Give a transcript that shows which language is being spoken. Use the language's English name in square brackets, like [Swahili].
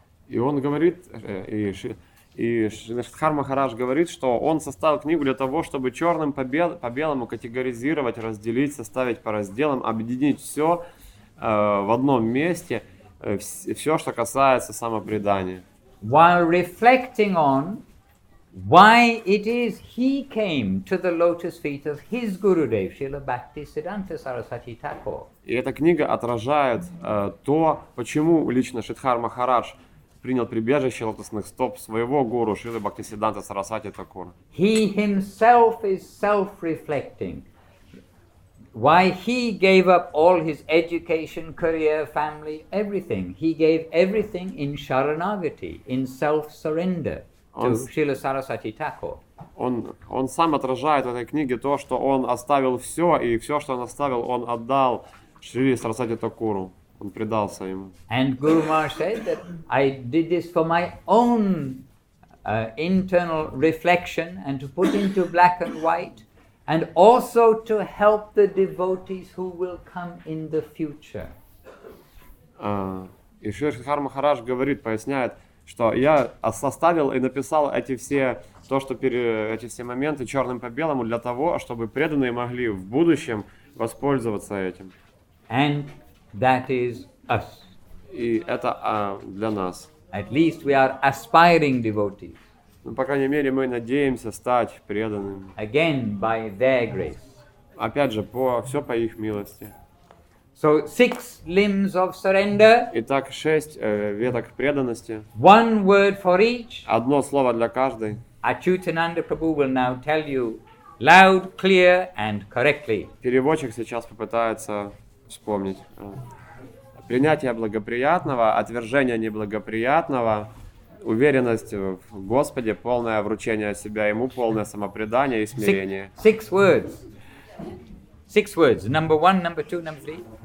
[Russian] И он говорит, и Шридхар Махарадж говорит, что он составил книгу для того, чтобы черным по белому категоризировать, разделить, составить по разделам, объединить все в одном месте, все, что касается самопредания. [English] While reflecting on why it is he came to the lotus feet of his Gurudev, Srila Bhakti Siddhanta Saraswati Thakur. [Russian] И эта книга отражает то, почему лично Шридхар Махарадж принял прибежище лотосных стоп своего гуру Шрилы Бхактисиддханта Сарасвати Такура. [English] He himself is self-reflecting. Why he gave up all his education, career, family, everything. He gave everything in Sharanagati, in self-surrender to Srila Saraswati Thakur. [Russian] Он сам отражает в этой книге то, что он оставил все, и все, что он оставил, он отдал Шриле Сарасвати Такуру. Он предался ему. [English] And Guru Maharaj said that I did this for my own internal reflection and to put into black and white, and also to help the devotees who will come in the future. [Russian] И Шридхар Махарадж говорит, поясняет, что я составил и написал эти все моменты черным по белому для того, чтобы преданные могли в будущем воспользоваться этим. [English] And that is us. [Russian] И это для нас. [English] At least we are aspiring devotees. [Russian] Ну, по крайней мере, мы надеемся стать преданными. [English] Again, by their grace. [Russian] Опять же, все по их милости. [English] So 6 limbs of surrender. [Russian] Итак, 6 веток преданности. [English] One word for each. [Russian] Одно слово для каждой. [English] Achyutananda Prabhu will now tell you loud, clear and correctly. [Russian] Переводчик сейчас попытается вспомнить. Принятие благоприятного, отвержение неблагоприятного, уверенность в Господе, полное вручение себя Ему, полное самопредание и смирение. [English] 6 words. 6 words. Number 1, number 2, number 3.